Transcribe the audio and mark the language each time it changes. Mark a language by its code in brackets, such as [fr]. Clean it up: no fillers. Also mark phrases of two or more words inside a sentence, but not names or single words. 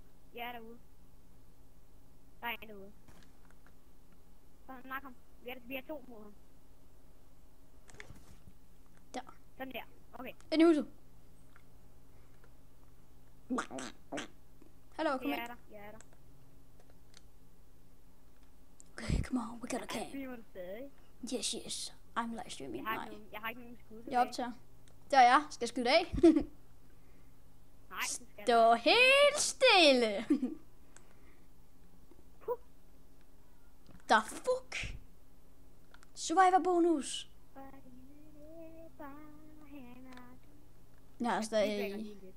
[da] Jeg er derude. Der er en derude. Så nak ham. Vi er 2 mod ham. Der. Sådan der. Okay. Inde i huset. Hallo, kom Jeg ind. er der. Jeg er der. [en] Okay, come on, we gotta camp. [da] Streamer du stadig? [en] Yes. I'm live streaming. [da] Nej. Jeg har ikke nogen skud tilbage. Jeg optager. Der er jeg. Skal jeg skyde af? Nej, det skal jeg. Stå helt stille. [en] The fuck? Survivor bonus. [da] Jeg er stadig...